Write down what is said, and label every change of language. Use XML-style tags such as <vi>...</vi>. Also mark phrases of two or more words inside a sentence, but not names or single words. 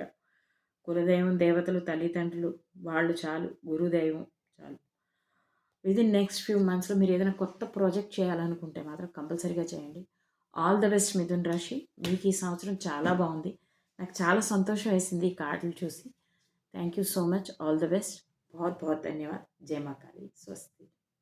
<te>కులదైవం, దేవతలు, తల్లిదండ్రులు వాళ్ళు చాలు. గురుదైవం చాలు.</te> <en>within next few months</en> <te>మీరు ఏదైనా కొత్త ప్రాజెక్ట్ చేయాలనుకుంటే మాత్రం కంపల్సరీగా చేయండి.</te> <en>all the best</en> <te>మిథున్ రాశి. మీకు ఈ సంవత్సరం చాలా బాగుంది. నాకు చాలా సంతోషం వేసింది ఈ కార్డులు చూసి.</te> <en>thank you so much. all the best.</en> <hi>बहुत बहुत धन्यवाद. जय माँ काली. स्वस्ति.</hi>